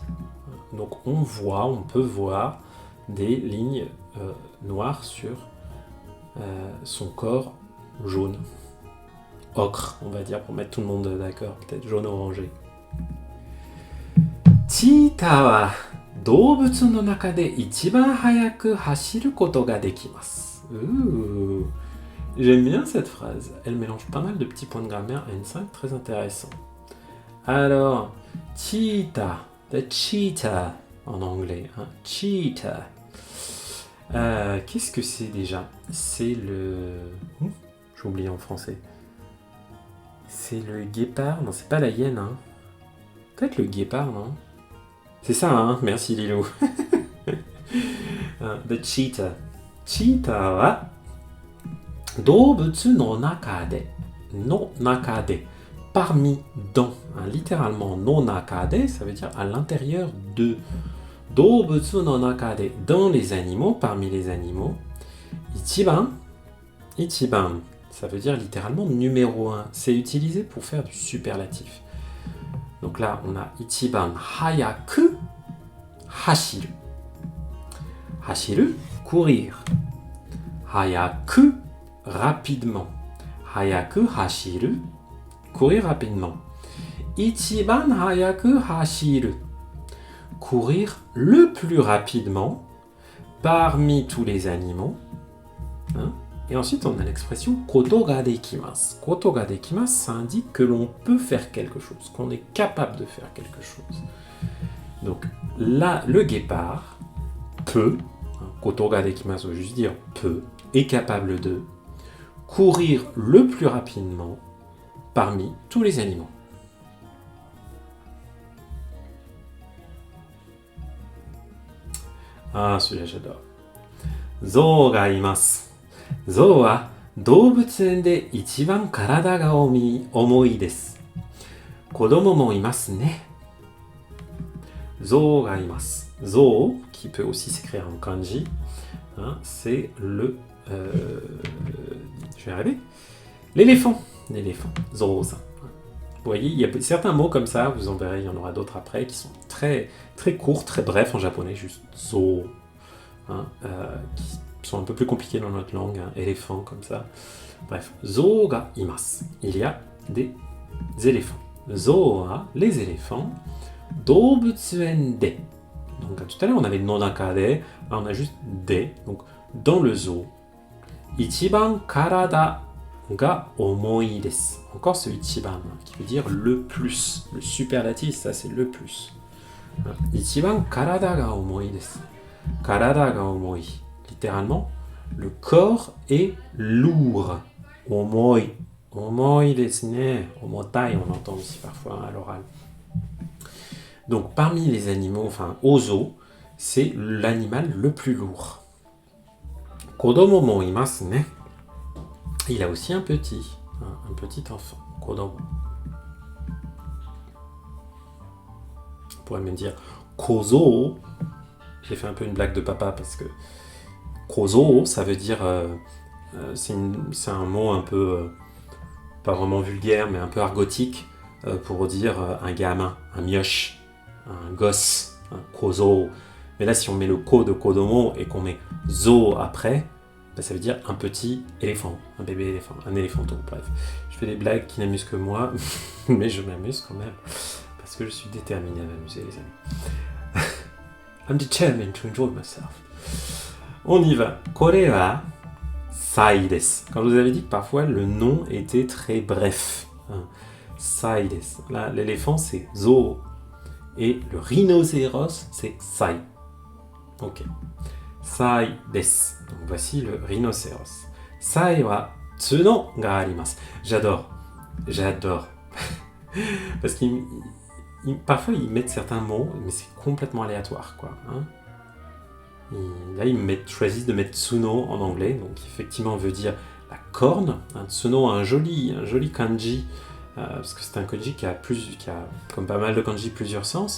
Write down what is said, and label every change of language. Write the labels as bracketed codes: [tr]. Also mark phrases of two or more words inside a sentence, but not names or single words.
[fr] Donc on peut voir des lignes noires sur son corps jaune. Ocre, on va dire, pour mettre tout le monde d'accord, peut-être jaune-orangé. [ja] チーターは動物の中で一番速く走ることができます. [fr] J'aime bien cette phrase. Elle mélange pas mal de petits points de grammaire à une syntaxe très intéressante. Alors, cheetah, [en] the cheetah [fr] en anglais, cheetah. Qu'est-ce que c'est déjà? C'est le... j'ai oublié en français. C'est le guépard? Non, c'est pas la hyène, hein. Peut-être le guépard, non? C'est ça, hein? Merci Lilo. [en] The cheetah. [ja] チーターは動物の中で. の中で. [fr] Parmi, dans. Littéralement, [ja] の中で, [fr] ça veut dire à l'intérieur de. [ja] 動物の中で. [fr] Dans les animaux, parmi les animaux. [ja] 一番。一番. [fr] Ça veut dire littéralement numéro 1. C'est utilisé pour faire du superlatif. Donc là, on a [ja] 一番速く走る. [fr] Hashiru, courir. Hayaku, rapidement. [ja] 速く走る, [fr] courir rapidement. [ja] 一番速く走る, [fr] courir le plus rapidement parmi tous les animaux. Et ensuite, on a l'expression [ja] ことができます. ことができます, [fr] ça indique que l'on peut faire quelque chose, qu'on est capable de faire quelque chose. Donc là, le guépard peut, [ja] ことができます [fr] veut juste dire peut, est capable de courir le plus rapidement parmi tous les animaux. Ah, celui-là j'adore. [ja] 象がいます. 象は動物で一番体が重いです. 子供もいますね。象がいます. [fr] Zou, qui peut aussi s'écrire en kanji, c'est le... je vais arriver. L'éléphant. L'éléphant. Zou-san. Vous voyez, il y a certains mots comme ça, vous en verrez, il y en aura d'autres après, qui sont très, très courts, très brefs en japonais, juste zou, qui sont un peu plus compliqués dans notre langue, éléphant comme ça. Bref, [ja] 象がいます. [fr] Il y a des éléphants. [ja] 象は, [fr] les éléphants. [ja] 動物園で. [fr] Donc tout à l'heure on avait [ja] の中で, [fr] là on a juste de, donc dans le zoo. [ja] 一番体が重いです. [fr] Encore ce ichiban qui veut dire le plus. Le superlatif, ça c'est le plus. [ja] 一番体が重いです. 体が重い. [fr] Littéralement, le corps est lourd. [ja] 重い。重いですね. [fr] Omotai, on entend aussi parfois à l'oral. Donc parmi les animaux, enfin au zoo, c'est l'animal le plus lourd. [ja] 子供もいますね. [fr] Il a aussi un petit enfant. Kodomo. On pourrait même dire kozo. J'ai fait un peu une blague de papa parce que kozo, ça veut dire, c'est un mot un peu, pas vraiment vulgaire, mais un peu argotique pour dire un gamin, un mioche. Un gosse, un kozo. Mais là, si on met le ko de kodomo et qu'on met zo après, bah, ça veut dire un petit éléphant, un bébé éléphant, un éléphanto, bref. Je fais des blagues qui n'amusent que moi, mais je m'amuse quand même, parce que je suis déterminé à m'amuser, les amis. [en] I'm determined to enjoy myself. [fr] On y va. [ja] これはサイです. [fr] Quand je vous avais dit que parfois le nom était très bref. [ja] サイです. [fr] Là, l'éléphant c'est zo. Et le rhinocéros c'est sai. [ja] Ok. サイです. [fr] Donc voici le rhinocéros. [ja] サイは角があります. [fr] J'adore. Parce qu'il parfois ils mettent certains mots, mais c'est complètement aléatoire, quoi. Hein. Là, ils choisissent de mettre tsuno en anglais, donc effectivement veut dire la corne. Tsuno a un joli kanji, parce que c'est un kanji qui a, comme pas mal de kanji, plusieurs sens.